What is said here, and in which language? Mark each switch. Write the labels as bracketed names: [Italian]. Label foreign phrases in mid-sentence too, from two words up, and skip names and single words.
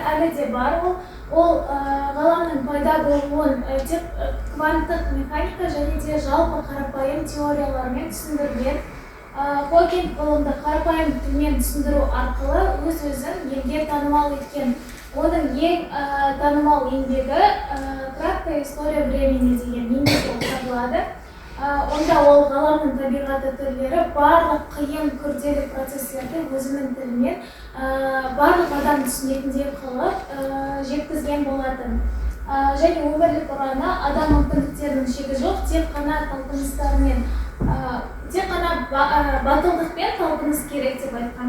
[Kazakh] Әлі де бар ол ғаламның пайда болуын тек кванттық механика және де жалпы қарапайым теориялармен түсіндірген. Хокинг ғылымды қарапайым тілмен түсіндіру арқылы өз-өзін елге танымал еткен. Оның ең танымал еңбегі «Краткая история времени» деген еңбек болып табылады. Онда ол ғаламның табиғаты түрлері барлық қиын күрделі процестерді өзінің тілімен барлық адам түсінетіндей қылып жеткізген болатын. Және өмірлік ұраны адам мүмкіндіктерінің шегі жоқ, тек қана талпыныстармен тек қана батылдықпен талпыныс керек деп айтқан.